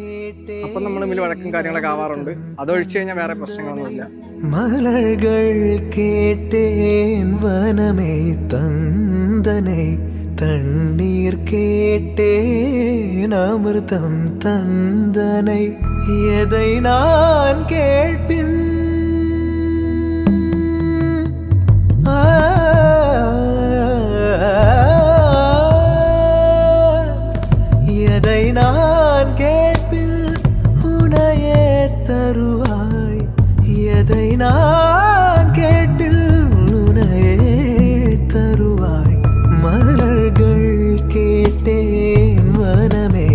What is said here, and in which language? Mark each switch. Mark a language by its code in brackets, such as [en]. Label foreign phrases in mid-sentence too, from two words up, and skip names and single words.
[ml] അപ്പം നമ്മൾ തമ്മിൽ വഴക്കും കാര്യങ്ങളൊക്കെ ആവാറുണ്ട്. അതൊഴിച്ചു കഴിഞ്ഞാൽ വേറെ പ്രശ്നങ്ങളൊന്നുമില്ല. [ta] மலர்கள் கேட்டேன் வனமே தந்தனை தண்ணீர் கேட்டேன் அமுதம் தந்தனை எதை நான் கேட்பின் எதை நான் கேட்பின் உனையே தருவாய் எதை நான் கேட்டில் உனையே தருவாய் மலர்கள் கேட்டேன் வனமே